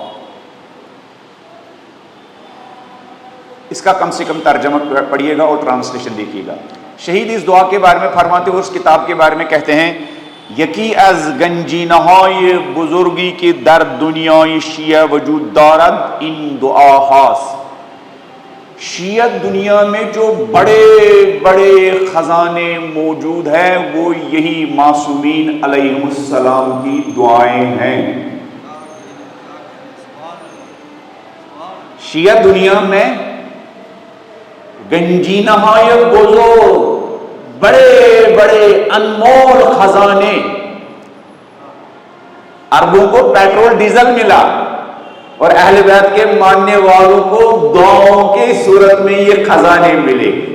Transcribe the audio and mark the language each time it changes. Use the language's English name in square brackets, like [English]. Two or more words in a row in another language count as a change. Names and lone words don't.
[Urdu] اس کا کم سے کم ترجمہ پڑھیے گا اور ٹرانسلیشن دیکھیے گا. شہید اس دعا کے بارے میں فرماتے ہوئے اس کتاب کے بارے میں کہتے ہیں: [Persian] یکی از گنجی نہای بزرگی کے در دنیای شیعہ وجود دارد این دعا ہاست. [Urdu] شیعت دنیا میں جو بڑے بڑے خزانے موجود ہیں وہ یہی معصومین علیہ السلام کی دعائیں ہیں. شیعت دنیا میں [Persian] گنجی نہای بزرگ، [Urdu] بڑے بڑے انمول خزانے، عربوں کو پیٹرول ڈیزل ملا اور اہل بیت کے ماننے والوں کو دعاؤں کی صورت میں یہ خزانے ملے.